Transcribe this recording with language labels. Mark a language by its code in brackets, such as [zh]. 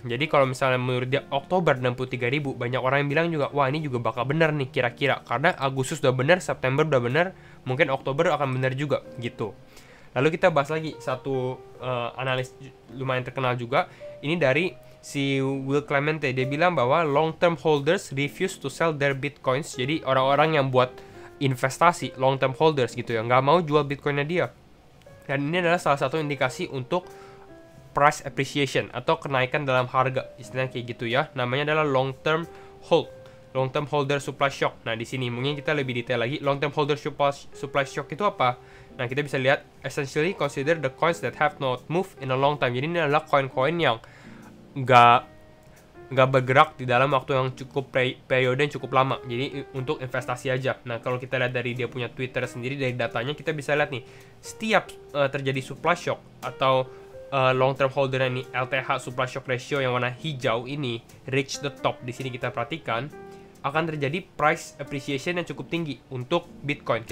[id] Jadi kalau misalnya menurut dia Oktober 63.000, banyak orang yang bilang juga, wah ini juga bakal benar nih kira-kira. Karena Agustus udah benar, September udah benar, mungkin Oktober akan benar juga gitu. Lalu kita bahas lagi satu analis lumayan terkenal juga. Ini dari si Will Clemente. Dia bilang bahwa [en] long term holders refuse to sell their bitcoins. [id] Jadi orang-orang yang buat investasi long term holders gitu ya, nggak mau jual bitcoinnya dia. Dan ini adalah salah satu indikasi untuk price appreciation atau kenaikan dalam harga, istilahnya kayak gitu ya. Namanya adalah long term holder supply shock. Nah, di sini mungkin kita lebih detail lagi. Long term holder supply shock itu apa? Nah, kita bisa lihat [en] essentially consider the coins that have not moved in a long time. [id] Jadi ini adalah koin-koin yang nggak bergerak di dalam waktu yang cukup periode yang cukup lama. Jadi untuk investasi aja. Nah, kalau kita lihat dari dia punya Twitter sendiri, dari datanya kita bisa lihat nih, setiap terjadi supply shock atau long term holder ini LTH supply shock ratio yang warna hijau ini [en] reach the top, [id] di sini kita perhatikan akan terjadi price appreciation yang cukup tinggi untuk Bitcoin.